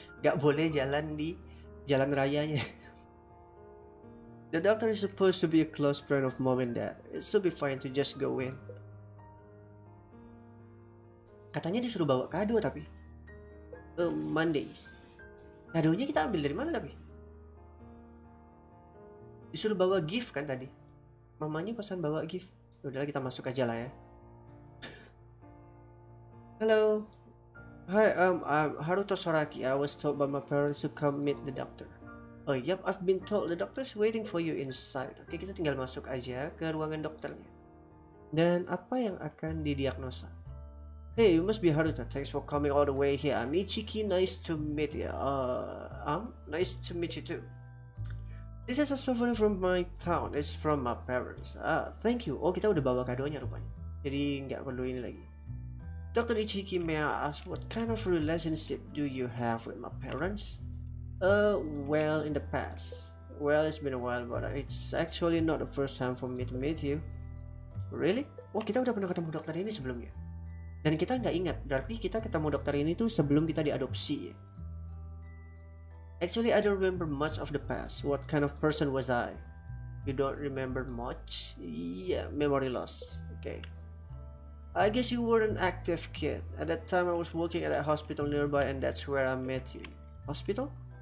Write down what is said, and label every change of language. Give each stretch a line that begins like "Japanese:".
Indonesian: Gak boleh jalan di jalan rayanya.
English: The doctor is supposed to be a close friend of mom and dad. It should be fine to just go in.
Indonesian: Katanya disuruh bawa kado tapi. Mondays. Kadonya kita ambil dari mana tapi? Disuruh bawa gift kan tadi. Mamanya pesan bawa gift. Udah kita masuk aja lah ya.
English: Hello. Hi, I'm Haruto Soraki. I was told by my parents to come meet the doctor. Oh, yep, I've been told the doctor's waiting for you inside.
Indonesian: Oke, kita tinggal masuk aja ke ruangan dokternya. Dan apa yang akan didiagnosa?
English: Hey, you must be Haruto. Thanks for coming all the way here. I'm Ichiki. Nice to meet you. Nice to meet you too. This is a souvenir from my town. It's from my parents. Thank you.
Indonesian: Oh, kita udah bawa kadonya rupanya. Jadi nggak perlu ini lagi.
English: Dr. Ichiki, may I ask what kind of relationship do you have with my parents? Well, in the past. Well, it's been a while, but it's actually not the first time for me to meet you. Really?
Indonesian: Oh, kita udah pernah ketemu dokter ini sebelumnya. Dan kita nggak ingat, berarti kita ketemu dokter ini tuh sebelum kita diadopsi.
English: Actually, I don't remember much of the past. What kind of person was I? You don't remember much? Yeah, memory loss. Okay. I guess you were an active kid. At that time I was working at a hospital nearby and that's where I met you. Hospital?